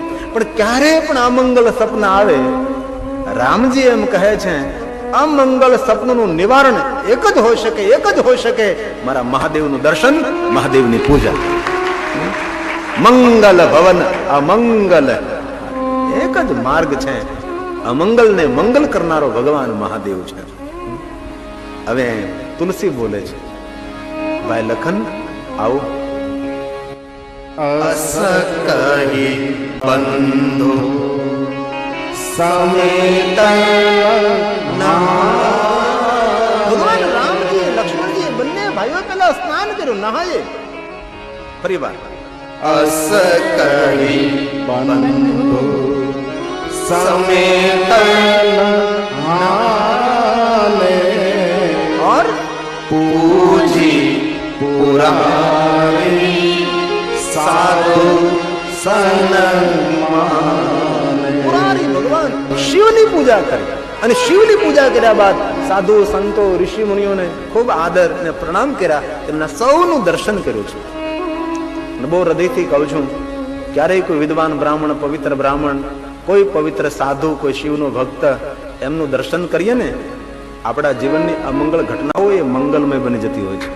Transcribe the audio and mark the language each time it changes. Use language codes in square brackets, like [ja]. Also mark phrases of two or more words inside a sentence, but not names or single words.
[gu] પણ ક્યારે પણ અમંગલ સપના આવે, રામજી એમ કહે છે અમંગલ સપનનું નિવારણ એક જ હોઈ શકે, એક જ હોઈ શકે, મારા મહાદેવનું દર્શન, મહાદેવની પૂજા. [awa] मंगल भवन अमंगल, [gu] એક જ માર્ગ છે. અમંગલને મંગલ કરનારો ભગવાન મહાદેવ છે. હવે તુલસી બોલે છે, ભાઈ લખન આવો. [awa] अस कही बंधु समेत [gu] ભગવાન રામજી લક્ષ્મણજી બંને ભાઈઓ પેલા સ્નાન કર્યું, નહાયે. ફરી વાર, [awa] अस कही बंधु समेत नहाले और पूजी पुरारी साधु संग [gu] પુરારી ભગવાન શિવની પૂજા કરે અને શિવની પૂજા કર્યા બાદ સાધુ સંતો ઋષિ મુનિઓને ખૂબ આદર અને પ્રણામ કર્યા, તેમના સૌનું દર્શન કર્યું છે. અને બહુ હૃદયથી કહું છું, ક્યારેય કોઈ વિદ્વાન બ્રાહ્મણ, પવિત્ર બ્રાહ્મણ, કોઈ પવિત્ર સાધુ, કોઈ શિવનો ભક્ત, એમનું દર્શન કરીએ ને, આપણા જીવનની અમંગળ ઘટનાઓ એ મંગલમય બની જતી હોય છે.